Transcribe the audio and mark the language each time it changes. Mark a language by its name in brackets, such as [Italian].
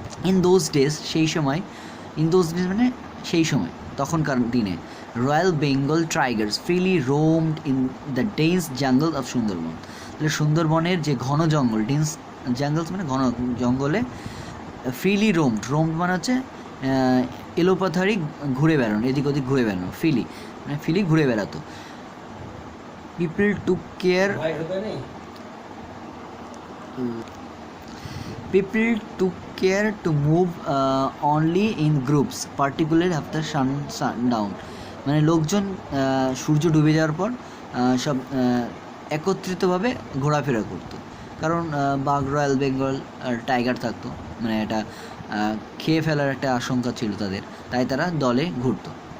[English] in those days, [Bangla] সেই সময়, [English] in those days [Bangla] মানে সেই সময়, তখনকার দিনে, [English] Royal Bengal tigers freely roamed in the dense jungle of Sundarban. [Bangla] তাহলে সুন্দরবনের যে ঘন জঙ্গল, ডেন্স জাঙ্গলস মানে ঘন জঙ্গলে, ফ্রিলি রোমড, রোমড মানে হচ্ছে এলোপাথারি ঘুরে বেড়ানো, এদিক ওদিক ঘুরে বেড়ানো, ফ্রিলি মানে ফ্রিলি ঘুরে বেড়াতো। [English] People took care, people took care to move only in groups particularly after sundown। [Bangla] মানে লোকজন সূর্য ডুবে যাওয়ার পর সব একত্রিতভাবে ঘোরাফেরা করতো, কারণ বাঘ, রয়্যাল বেঙ্গল টাইগার থাকতো, মানে এটা খেয়ে ফেলার একটা আশঙ্কা ছিল তাদের, তাই তারা দলে ঘুরতো।